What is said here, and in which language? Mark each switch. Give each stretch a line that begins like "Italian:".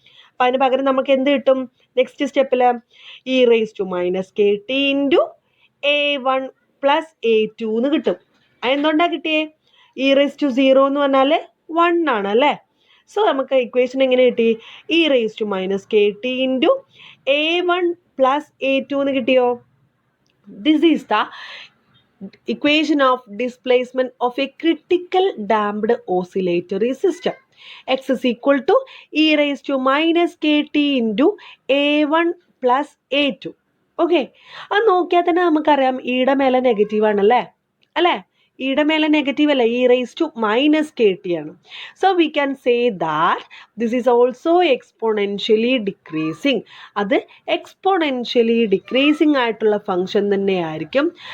Malayalam: അപ്പം അതിന് പകരം നമുക്ക് എന്ത് കിട്ടും? നെക്സ്റ്റ് സ്റ്റെപ്പിൽ E raise to minus K T into a1 plus a2 എന്ന് കിട്ടും. അതെന്തുകൊണ്ടാണ് കിട്ടിയേ? ഇ റേസ് ടു 0 എന്ന് പറഞ്ഞാൽ 1 ആണ് അല്ലേ. സോ നമുക്ക് ഇക്വേഷൻ എങ്ങനെ കിട്ടി?
English: e raise to minus k t into a1 plus a2
Malayalam: എന്ന് കിട്ടിയോ?
English: This is the equation of displacement of a critical damped oscillatory system. X is equal to e raised to minus kt into a1 plus a2.
Malayalam: Okay, അത് നോക്കിയാൽ തന്നെ നമുക്കറിയാം ഈയുടെ മേലെ negative ആണല്ലേ അല്ലേ. ഈയുടെ മേലെ നെഗറ്റീവ് അല്ല,
English: E raise to minus k t ആണ്. So we can say that this is also exponentially decreasing.
Malayalam: അത് എക്സ്പോണൻഷ്യലി ഡിക്രീസിങ് ആയിട്ടുള്ള ഫങ്ഷൻ തന്നെയായിരിക്കും.